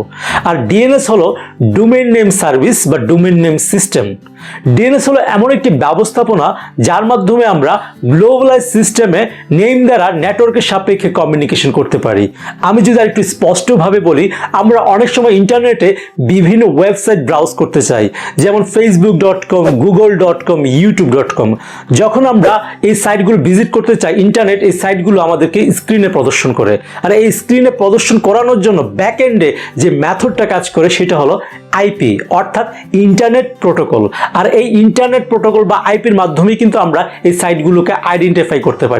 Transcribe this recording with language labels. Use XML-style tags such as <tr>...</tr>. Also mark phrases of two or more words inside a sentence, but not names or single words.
<bn>আর ডিএনএস হলো</bn> <en>domain name service</en> <bn>বা</bn> <en>domain name system.</en> <bn>ডিএনএস হলো এমন একটি ব্যবস্থাপনা যার মাধ্যমে আমরা</bn> <en>globalize system</en> <bn>নেম দ্বারা নেটওয়ার্কের সাপেক্ষে কমিউনিকেশন করতে পারি। আমি যদি আরেকটু স্পষ্টভাবে বলি, আমরা অনেক সময় ইন্টারনেটে বিভিন্ন</bn> <en>website browse</en> <bn>করতে চাই, যেমন facebook.com, google.com, youtube.com। যখন আমরা এই সাইটগুলো ভিজিট করতে চাই, ইন্টারনেট এই সাইটগুলো আমাদেরকে স্ক্রিনে প্রদর্শন করে। আর এই স্ক্রিনে প্রদর্শন করানোর জন্য</bn> <en>back end</en> <bn>যে মেথডটা কাজ করে সেটা হলো আইপি, অর্থাৎ</bn> <en>internet protocol.</en> <bn>আর এই</bn> <en>internet protocol</en> <bn>বা আইপির মাধ্যমেই কিন্তু আমরা এই সাইটগুলোকে আইডেন্টিফাই করতে পারি।</bn>